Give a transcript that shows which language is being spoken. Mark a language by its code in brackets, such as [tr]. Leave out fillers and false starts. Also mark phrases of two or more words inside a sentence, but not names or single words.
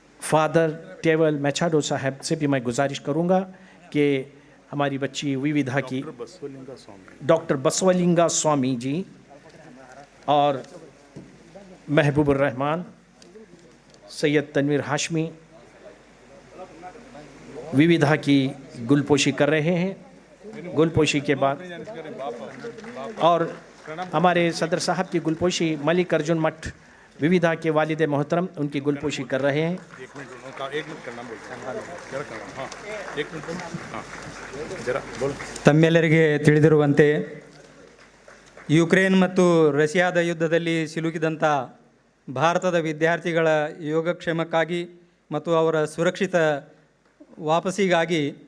[ur] فادر ٹیول مچاڈو صاحب سے بھی میں گزارش کروں گا کہ ہماری بچی وویدھا کی ڈاکٹر بسولنگا سوامی جی اور محبوبر رحمان سید تنویر ہاشمی وویدھا کی گل پوشی کر رہے ہیں. گل پوشی کے بعد اور ہمارے صدر صاحب کی گل پوشی ملک ارجن مٹھ وویدھا کے والد محترم ان کی گل پوشی کر رہے ہیں. [kn] ತಮ್ಮೆಲ್ಲರಿಗೆ ತಿಳಿದಿರುವಂತೆ ಯುಕ್ರೇನ್ ಮತ್ತು ರಷ್ಯಾದ ಯುದ್ಧದಲ್ಲಿ ಸಿಲುಕಿದಂಥ ಭಾರತದ ವಿದ್ಯಾರ್ಥಿಗಳ ಯೋಗಕ್ಷೇಮಕ್ಕಾಗಿ ಮತ್ತು ಅವರ ಸುರಕ್ಷಿತ ವಾಪಸಿಗಾಗಿ